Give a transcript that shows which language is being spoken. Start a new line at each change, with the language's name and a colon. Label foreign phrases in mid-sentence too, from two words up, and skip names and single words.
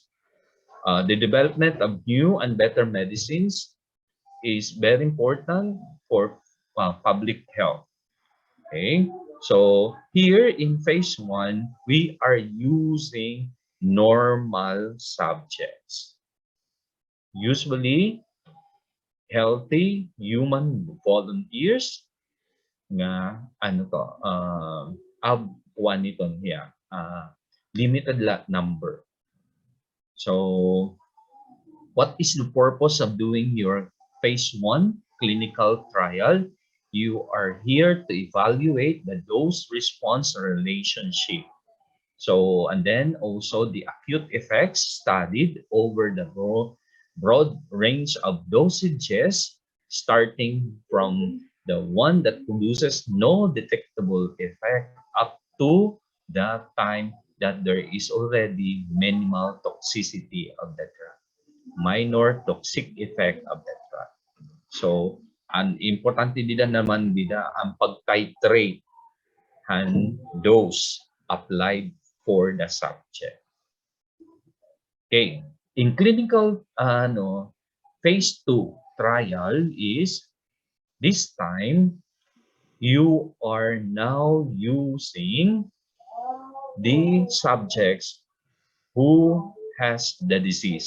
English: The development of new and better medicines is very important for public health. Okay, so here in phase 1, we are using normal subjects. Usually, healthy human volunteers
Waray: nga ano to one ito niya
English: limited number. So what is the purpose of doing your phase 1 clinical trial? You are here to evaluate the dose response relationship. So, and then also the acute effects studied over the broad range of dosages, starting from the one that produces no detectable effect up to the time that there is already minimal toxicity of the drug, minor toxic effect of the drug. So,
Waray: ang importante dida naman ang pag-titrate and dose
English: applied for the subject. Okay, in clinical phase 2 trial is this time you are now using the subjects who has the disease.